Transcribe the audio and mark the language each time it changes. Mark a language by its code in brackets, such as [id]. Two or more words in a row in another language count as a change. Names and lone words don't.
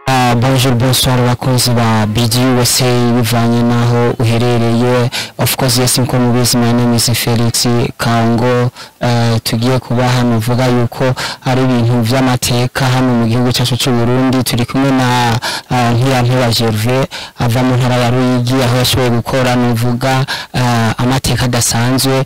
[fr] Bonjour, bonsoir [rn] abakunzi ba BGUSA bivanye naho uherereye. [en] Of course, yes, [rn] nko mubizi, [en] my name is Felix Kango. [rn] Tugiye kuba hano vuga yuko ari ibintu vy'amateka hano mu gihugu cyacu cy'u Burundi. Turi kumwe na Ntiyanteba Gervais ava mu ntara ya Ruyigi, aho yashoboye gukora nuvuga amateka adasanzwe.